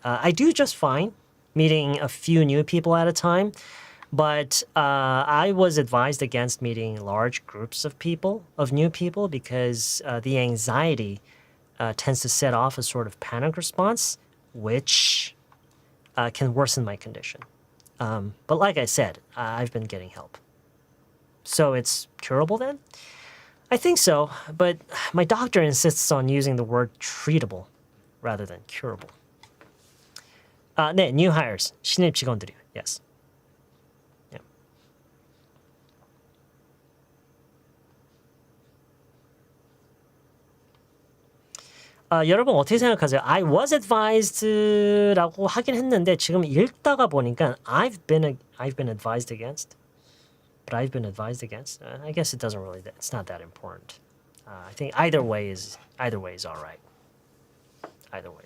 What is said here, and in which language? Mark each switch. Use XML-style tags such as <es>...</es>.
<en>I do just fine meeting a few new people at a time, but I was advised against meeting large groups of new people, because the anxiety tends to set off a sort of panic response, which can worsen my condition. But like I said, I've been getting help. So it's curable then? I think so, but my doctor insists on using the word treatable rather than curable.</en> <ko>네, new hires, 신입 직원들이요.</ko> <en>Yes.</en> <ko>여러분 어떻게 생각하세요? I was advised라고 하긴 했는데 지금 읽다가 보니까</ko> <en>I've been advised against. But I've been advised against. I guess it doesn't really. It's not that important. I think either way is all right. Either way</en>